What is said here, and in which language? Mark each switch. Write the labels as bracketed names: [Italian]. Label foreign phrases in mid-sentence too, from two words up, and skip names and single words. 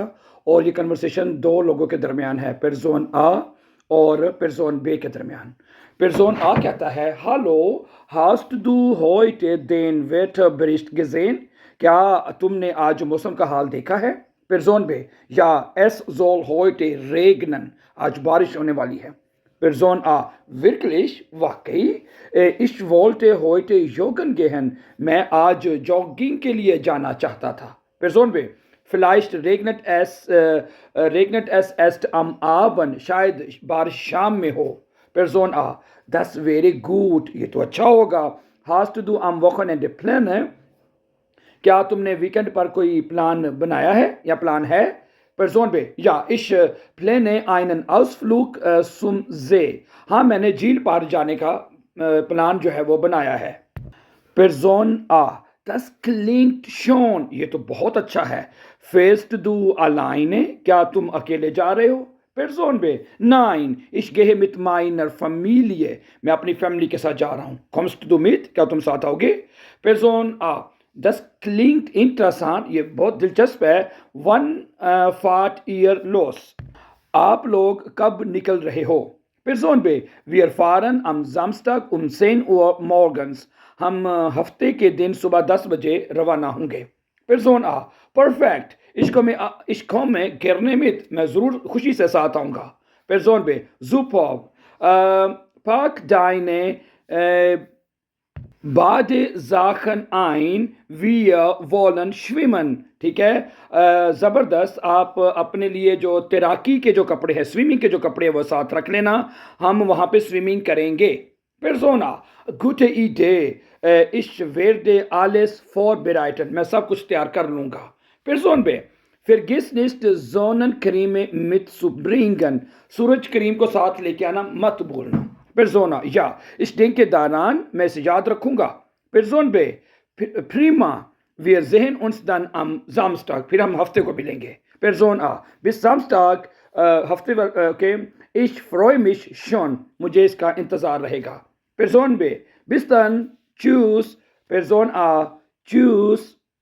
[Hindi] और ये कन्वर्सेशन दो लोगों के दरमियान है, पेरजोन आ और पेरजोन बे के दरमियान। पेरजोन आ कहता है, [German] Hallo hast du heute den Wetter Bericht gesehen, [Hindi] क्या तुमने आज मौसम का हाल देखा है? पेरजोन बे, [German] ja es soll heute regnen, [Hindi] आज बारिश होने वाली है। [German] Person A, wirklich, वाकई, ich wollte heute joggen gehen, [Hindi] मैं आज जॉगिंग के लिए जाना चाहता था। [German] Person B, vielleicht regnet es erst am Abend, [Hindi] शायद बारिश शाम में हो। [German] Person A, das wäre gut, [Hindi] ये तो अच्छा होगा। [German] Hast du am Wochenende Pläne, [Hindi] क्या तुमने वीकेंड पर कोई प्लान बनाया है या प्लान है? [German] Person B, ja, ich plane einen Ausflug zum See. [Hindi] हाँ, मैंने झील पार जाने का प्लान जो है वो बनाया है। [German] Person A, das klingt schon, [Hindi] ये तो बहुत अच्छा है। [German] Fährst du alleine, [Hindi] क्या तुम अकेले जा रहे हो? [German] Person B, nein, ich gehe mit meiner Familie, [Hindi] मैं अपनी फैमिली के साथ जा रहा हूँ। [German] Kommst du mit, [Hindi] क्या तुम साथ आओगे? [German] Person A, das klingt interessant, [Hindi] ये बहुत दिलचस्प है। [German] Wann fahrt ihr los? [Hindi] आप लोग कब निकल रहे हो? [German] Person B, wir fahren am Samstag um 10 Uhr morgens, [Hindi] हम हफ्ते के दिन सुबह 10 बजे रवाना होंगे। [German] Person A, perfect, ich komme gerne mit, [Hindi] मैं ज़रूर खुशी से साथ आऊँगा। [German] Person B, super, pack deine Badesachen ein, wir wollen schwimmen, [Hindi] ठीक है। ज़बरदस्त, आप अपने लिए जो तैराकी के जो कपड़े हैं, स्विमिंग के जो कपड़े हैं वो साथ रख लेना, हम वहाँ पे स्विमिंग करेंगे। [German] Persona, gute Idee, ich werde alles vorbereiten, [Hindi] मैं सब कुछ तैयार कर लूँगा। [German] Person B, vergiss nicht Sonnencreme mitzubringen, [Hindi] सूरज क्रीम को साथ लेके आना मत भूलना। [German] Persona, ja, ich denke daran, [Hindi] मैं इसे याद रखूंगा। [German] Person B, prima, wir sehen uns dann am Samstag, [Hindi] फिर हम हफ्ते को मिलेंगे। [German] Person A, bis Samstag, [Hindi] हफ्ते के, [German] ich freue mich schon, [Hindi] मुझे इसका इंतजार रहेगा। [German] Person B, bis dann, tschüss। Person A, tschüss।